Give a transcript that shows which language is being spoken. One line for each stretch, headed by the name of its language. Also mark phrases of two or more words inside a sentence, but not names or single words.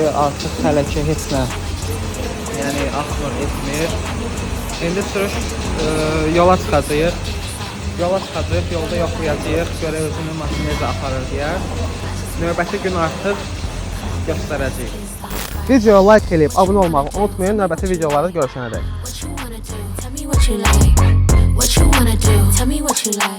Azerbaijani: Artıq hələ ki heç nə, yəni axmır, etmir. İndi sürüş yola çıxacağıq. Yolda yoxlayacağıq. Görək özünün maşını necə aparır deyə. Növbəti gün artıq göstərəcəyik. Videoya like eləyib abunə olmağı unutmayın. Növbəti videolarda görüşənədək.
English: What you wanna do? Tell me what you like. What you wanna do? Tell me what you like.